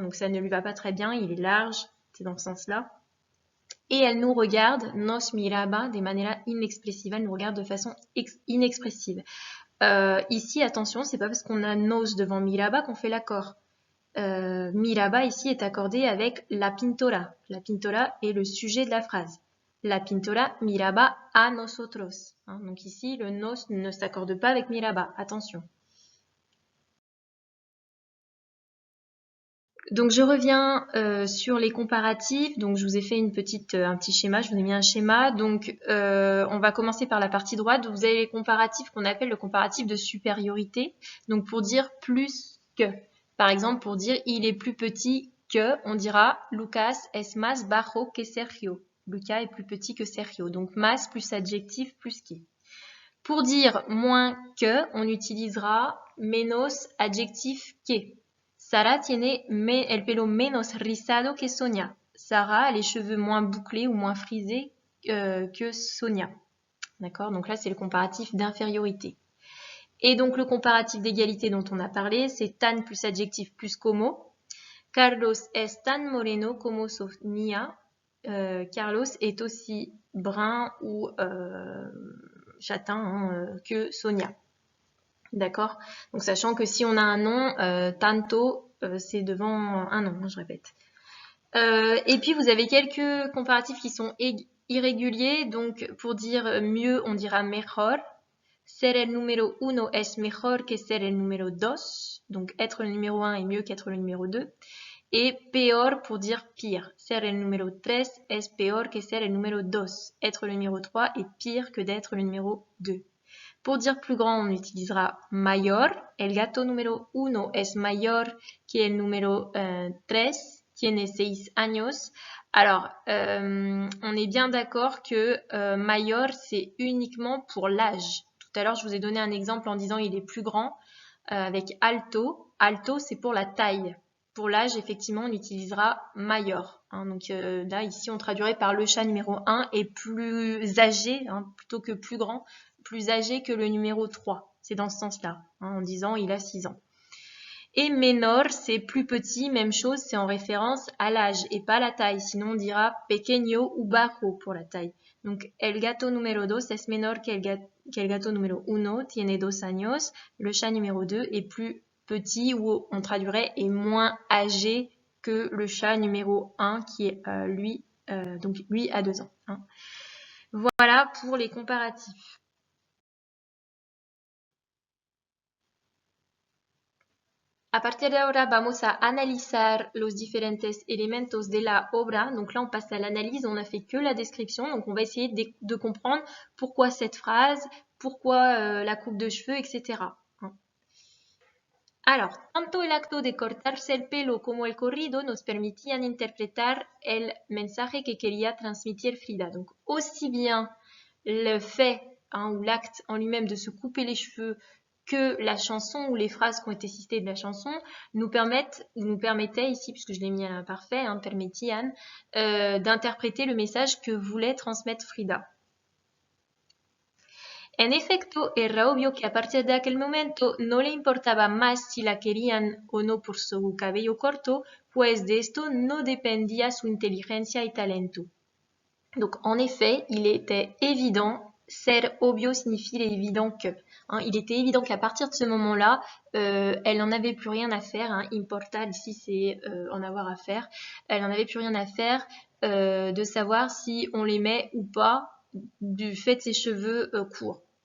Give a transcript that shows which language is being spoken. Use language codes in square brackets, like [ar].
[fr] Donc ça ne lui va pas très bien, il est large, c'est dans ce sens-là. Et elle nous regarde, [es] nos miraba, de manera inexpressiva, [fr] elle nous regarde de façon inexpressive. Ici, attention, c'est pas parce qu'on a nos devant miraba qu'on fait l'accord. Miraba ici est accordé avec la pintora. La pintora est le sujet de la phrase. [es] La pintora miraba a nosotros. [fr] Hein, donc ici, le nos ne s'accorde pas avec miraba. Attention. Donc je reviens sur les comparatifs. Donc je vous ai fait un petit schéma. Je vous ai mis un schéma. Donc on va commencer par la partie droite. Vous avez les comparatifs qu'on appelle le comparatif de supériorité. Donc pour dire plus que. Par exemple, pour dire il est plus petit que, on dira [es] Lucas es más bajo que Sergio. [fr] Lucas est plus petit que Sergio. Donc más plus adjectif plus qui. Pour dire moins que, on utilisera menos adjectif que. [es] Sara tiene el pelo menos rizado que Sonia. [fr] Sarah a les cheveux moins bouclés ou moins frisés que Sonia. D'accord? Donc là, c'est le comparatif d'infériorité. Et donc le comparatif d'égalité dont on a parlé, c'est tan plus adjectif plus como. [es] Carlos es tan moreno como Sonia. [fr] Carlos est aussi brun ou châtain que Sonia. D'accord? Donc sachant que si on a un nom, tanto, c'est devant un nom, je répète. Et puis vous avez quelques comparatifs qui sont irréguliers. Donc pour dire mieux, on dira mejor. [es] Ser el número uno es mejor que ser el número dos. [fr] Donc être le numéro 1 est mieux qu'être le numéro 2. Et peor pour dire pire. [es] Ser el número 3 es peor que ser el número 2. [fr] Être le numéro 3 est pire que d'être le numéro 2. Pour dire plus grand, on utilisera mayor. [es] El gato número 1 es mayor que el número 3. Tiene 6 años. [fr] Alors, on est bien d'accord que mayor, c'est uniquement pour l'âge. Tout à l'heure, je vous ai donné un exemple en disant il est plus grand avec alto. Alto, c'est pour la taille. Pour l'âge, effectivement, on utilisera mayor. Hein, donc là, ici, on traduirait par le chat numéro 1 est plus âgé, hein, plutôt que plus grand, plus âgé que le numéro 3. C'est dans ce sens-là, hein, en disant il a 6 ans. Et menor, c'est plus petit, même chose, c'est en référence à l'âge et pas la taille. Sinon, on dira pequeño ou bajo pour la taille. [es] Donc, el gato número 2 es menor que el gato número 1, tiene 2 años. [fr] Le chat numéro 2 est plus petit, ou on traduirait est moins âgé que le chat numéro 1 qui est lui a 2 ans. Hein. Voilà pour les comparatifs. [es] A partir de ahora vamos a analizar los diferentes elementos de la obra. [fr] Donc là, on passe à l'analyse, on n'a fait que la description. Donc on va essayer de comprendre pourquoi cette phrase, pourquoi la coupe de cheveux, etc. [es] Alors, tanto el acto de cortarse el pelo como el corrido nos permitían interpretar el mensaje que quería transmitir Frida. [fr] Donc, aussi bien le fait ou l'acte en lui-même de se couper les cheveux que la chanson ou les phrases qui ont été citées de la chanson nous permettaient ici, puisque je l'ai mis à l'imparfait, permettian, d'interpréter le message que voulait transmettre Frida. [es] En efecto, era obvio que a partir de aquel momento no le importaba más si la querían o no por su cabello corto, pues de esto no dependía su inteligencia y talento. [fr] Donc, en effet, il était évident, ser obvio signifie il est évident que. Il était évident qu'à partir de ce moment-là, elle n'en avait plus rien à faire. Importa, ici, c'est en avoir à faire. Elle n'en avait plus rien à faire de savoir si on les met ou pas du fait de ses cheveux courts.